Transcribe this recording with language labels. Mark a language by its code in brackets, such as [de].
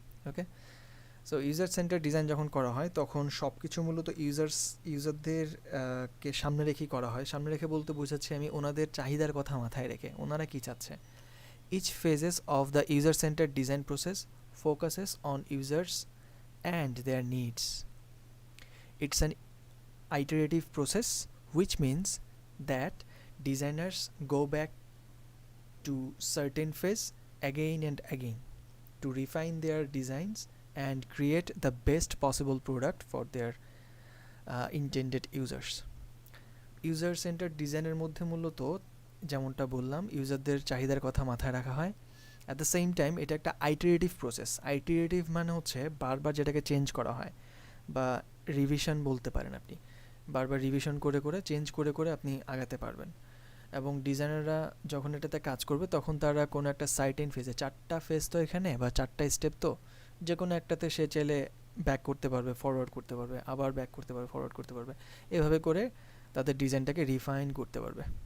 [bn] ওকে, so user centre design যখন করা হয়, তখন সব কিছু মূলত ইউজারদের কে সামনে রেখেই করা হয়। সামনে রেখে বলতে বোঝাচ্ছি আমি ওনাদের চাহিদার কথা মাথায় রেখে, ওনারা কী চাচ্ছে। [en] Each phases of the user centre design process focuses on users and their needs. It's an iterative process, which means that designers go back to certain phase again and again to refine their designs and create the best possible product for their intended users. [bn] User centered ডিজাইনের মধ্যে মূলত যেমনটা বললাম, ইউজারদের চাহিদার কথা মাথায় রাখা হয়। [en] at the same time [bn] এটা একটা আইটারেটিভ প্রসেস। আইটারেটিভ মানে হচ্ছে বারবার যেটাকে চেঞ্জ করা হয়, বা রিভিশন বলতে পারেন আপনি। বারবার রিভিশন করে চেঞ্জ করে আপনি আগাতে পারবেন, এবং ডিজাইনাররা যখন এটাতে কাজ করবে, তখন তারা কোনো একটা সার্টেন ফেজে, 4টা ফেজ তো এখানে, বা 4টা স্টেপ, তো যে কোনো একটাতে সে চাইলে ব্যাক করতে পারবে, ফরওয়ার্ড করতে পারবে, আবার ব্যাক করতে পারবে, ফরওয়ার্ড করতে পারবে, এভাবে করে তাদের ডিজাইনটাকে রিফাইন করতে পারবে।